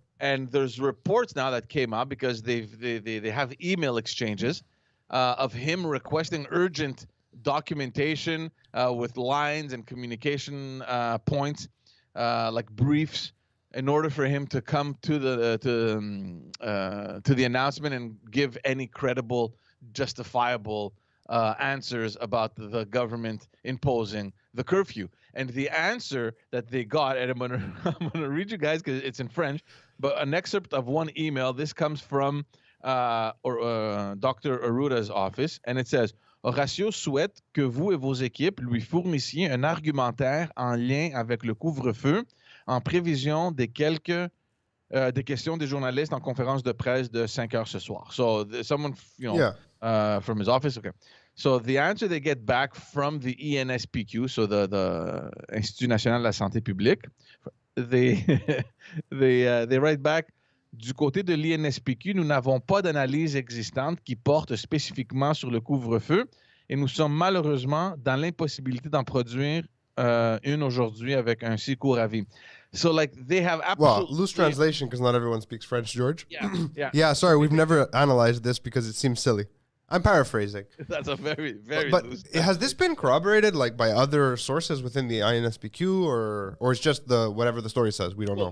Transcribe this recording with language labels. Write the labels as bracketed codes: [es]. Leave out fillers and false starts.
[en] And there's reports now that came out because they have email exchanges of him requesting urgent documentation with lines and communication points, like briefs, in order for him to come to the announcement and give any credible, justifiable answers about the government imposing the curfew. And the answer that they got, and I'm gonna read you guys because it's in French, but an excerpt of one email. This comes from Dr. [fr] Arruda's office, [en] and it says, [fr] Horacio souhaite que vous et vos équipes lui fournissiez un argumentaire en lien avec le couvre-feu en prévision des questions des journalistes en conférence de presse de 5 heures ce soir. [en] So someone, from his office, okay. So the answer they get back from the ENSPQ, so the Institut National de la Santé Publique, they write back, [fr] du côté de l'INSPQ, nous n'avons pas d'analyse existante qui porte spécifiquement sur le couvre-feu et nous sommes malheureusement dans l'impossibilité d'en produire une aujourd'hui avec un si court avis. [en] So like they have Well, absolutely loose translation because not everyone speaks French, George. Yeah. Yeah, sorry, we've never analyzed this because it seems silly. I'm paraphrasing. That's a very, very But loose has this been corroborated like by other sources within the INSPQ or it's just the whatever the story says? We don't know.